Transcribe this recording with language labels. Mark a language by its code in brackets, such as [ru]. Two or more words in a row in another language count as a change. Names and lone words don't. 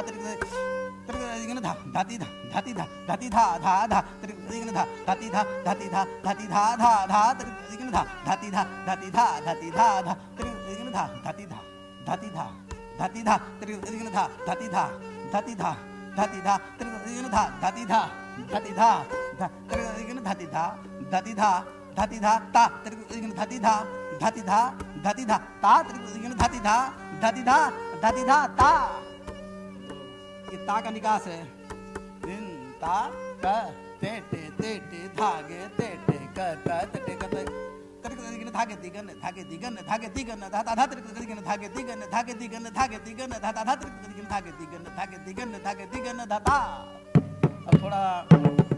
[hi] तिरकट गदिगन धा धाती धा धाती धा धाती धा धा धा तिरकट गदिगन धा धाती धा धाती धा धाती धा धा धा तिरकट गदिगन धा धाती धा धाती धा धाती धा धा तिरकट गदिगन धा धाती धा धाती धा धाती धा तिरकट गदिगन धा धाती धा धाती धा धाती धा तिरकट गदिगन धा धाती धा धाती धा तिरकट गदिगन धाती धा धाती धा धाती धा ता तिरकट गदिगन धाती धा धाती धा धाती धा ता तिरकट गदिगन धाती धा धाती धा धाती धा ता। ये ता का निकास है। दिन ता क ते टे ते टे धागे ते टे क क ते टे क ते तिरकट गदिगन धागे दिगन धागे दिगन धागे दिगन धा धा तिरकट गदिगन धागे दिगन धागे दिगन धागे दिगन धा धा तिरकट गदिगन धागे दिगन धागे दिगन धागे दिगन धा ता। अब थोड़ा